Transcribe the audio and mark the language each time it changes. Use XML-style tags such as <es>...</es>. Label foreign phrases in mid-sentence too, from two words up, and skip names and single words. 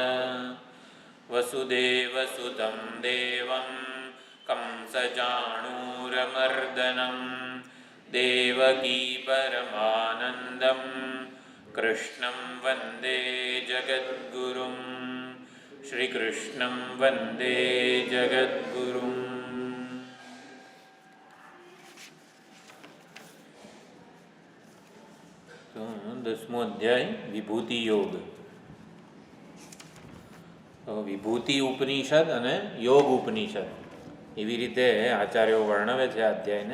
<sa>वसुदेवसुतं देवं कंसचाणूरमर्दनं देवकी परमानन्दं कृष्णं वन्दे जगद्गुरुं श्रीकृष्णं वन्दे जगद्गुरुम्।</sa> <gu>10મો અધ્યાય વિભૂતિ યોગ. વિભૂતિ ઉપનિષદ અને યોગ ઉપનિષદ એવી રીતે આચાર્યો વર્ણવે છે આ અધ્યાયને.</gu>